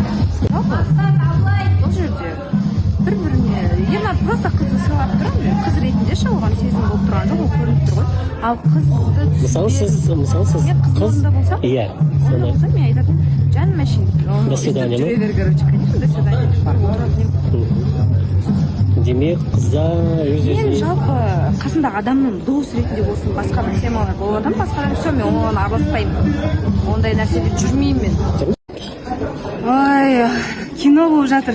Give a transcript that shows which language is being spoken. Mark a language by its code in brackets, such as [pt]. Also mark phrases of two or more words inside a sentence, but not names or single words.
[kk] Бұл жерде бір-біріне Ернар просто қызды сыйлап тұрамын, қыз ретінде ше, оған сезім болып тұрған жоқ, ол көрініп тұр ғой. Ал қызды Мысалы сіз қызылында болсам, иә, онда болса мен айтатын, жаным әшейін, [ru] До свидания, [kk] жүре бер, короче, [ru] конечно, до свидания [kk] барып тұратын. демек қызда Мен жалпы қасындағы адамның дос ретінде болсын, басқа бір темалар болып адам, басқадан все, мен оған араласпаймын. Ондай нәрседе жүрмеймін мен. Ой, кино болып жатыр,